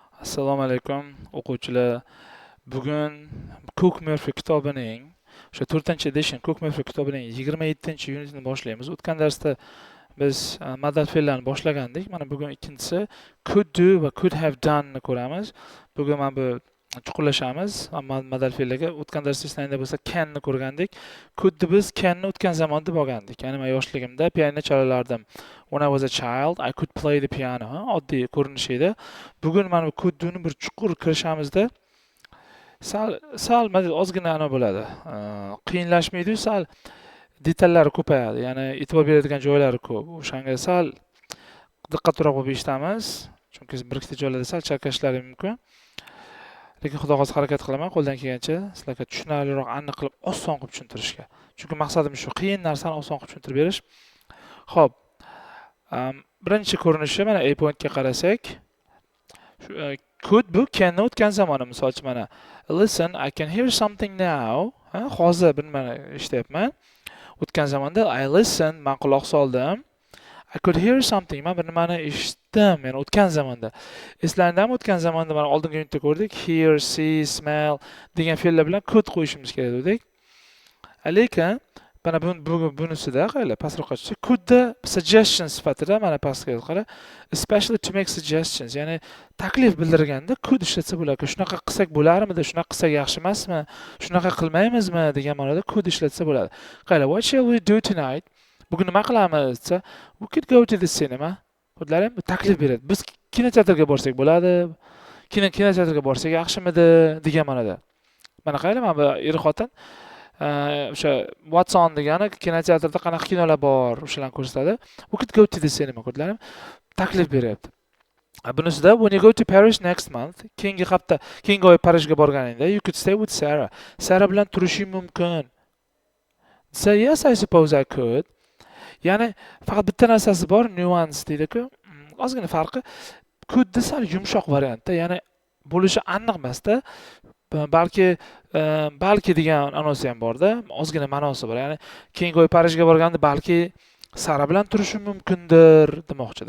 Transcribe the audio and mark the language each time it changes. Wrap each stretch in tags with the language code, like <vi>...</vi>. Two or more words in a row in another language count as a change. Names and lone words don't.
<uz>Assalomu alaykum o'quvchilar. Bugun Cook Murphy kitobining o'sha 4-edition Cook Murphy kitobining 27-unitini boshlaymiz. O'tgan darsda biz modal fe'llarni boshlagandik. Mana bugun ikkinchisi</uz> <en>could do</en> <uz>va</uz> <en>could have done</en> <uz>ni ko'ramiz. Bugun mana bu chuqurlashamiz modal fe'llarga. O'tgan darsda esingizda bo'lsa can ni ko'rgandik. Could ni biz can ni o'tgan zamonda bo'lgandik. Ya'ni men yoshligimda pianino chalalardim.</uz> <en>When I was a child, I could play the piano.</en> <uz>Oddiy ko'rinish edi. Bugun mana bu</uz> <en>could do'ni</en> <uz>bir chuqur kirishamizda sal ozgina bo'ladi. Qiyinlashmaydi, sal detallari ko'payadi. Ya'ni e'tibor beradigan joylari ko'p. O'shanga sal diqqatliroq bo'lib eshitamiz. Chunki bir ikkita joylarda sal chalkashlari mumkin. Lekin xudo xohlasa harakat qilaman qo'ldan kelgancha sizlarga tushunarliroq, aniq qilib, oson qilib tushuntirishga. Chunki maqsadim shu, qiyin narsani oson qilib tushuntirib berish. Xo'p. Birinchi ko'rinishi mana A pointga qarasak, could bu canni o'tgan zamoni. Masalan, mana</uz> <en>listen, I can hear something now.</en> <uz>Hozir bir mana eshityapman. O'tgan zamonda</uz> <en>I listen,</en> <uz>men quloq soldim.</uz> <en>I could hear something,</en> <uz>men bir nimani eshitdim. Ya'ni o'tgan zamonda. Eslaringizmi o'tgan zamonda mana oldingi unitda ko'rdik.</uz> <en>Hear, see, smell</en> <uz>degan fe'llar bilan could qo'yishimiz kerak dedik. Lekin mana bunisida qara, pastroqqa tushsa,</uz> <en>could suggestion</en> <uz>sifatida mana pastga qara,</uz> <en>especially to make suggestions,</en> <uz>ya'ni taklif bildirganda could ishlatsa bo'ladi. Shunaqa qilsak bo'larmidi, shunaqa qilsak yaxshi emasmi, shunaqa qilmaymizmi degan ma'noda could ishlatsa bo'ladi. Qara,</uz> <en>what shall we do tonight?</en> <uz>Bugun nima qilamiz desa,</uz> <en>we could go to the cinema.</en> <uz>Ko'rdilaringmi? Bu taklif beradi. Biz kinoteatrga borsak bo'ladi. Kinoteatrga borsak yaxshimidi degan ma'noda. Mana qara, mana bu er-xotin o'sha</uz> <en>what's on</en> <uz>degani kinoteatrda qanaqa kinolar bor o'shalarni ko'rsatadi.</uz> <en>We could go to the cinema,</en> <uz>ko'rdilaringmi? Taklif beryapti. Bunisida</uz> <en>when you go to Paris next month,</en> <uz>keyingi hafta, keyingi oy Parijga borganingda</uz> <en>you could stay with Sarah.</en> <uz>Sarah bilan turishing mumkin.</uz> <en>So yes, I suppose I could.</en> <uz>Ya'ni faqat bitta narsasi bor, nuance deydi-ku. Ozgina farqi. Could desal yumshoq variantda, ya'ni bo'lishi aniq emasda. Balki degan ma'nosi ham bor-da, ozgina ma'nosi bor. Ya'ni keyingi oy Parijga borganda balki Sara bilan turishim mumkindir demoqchi-da.</uz>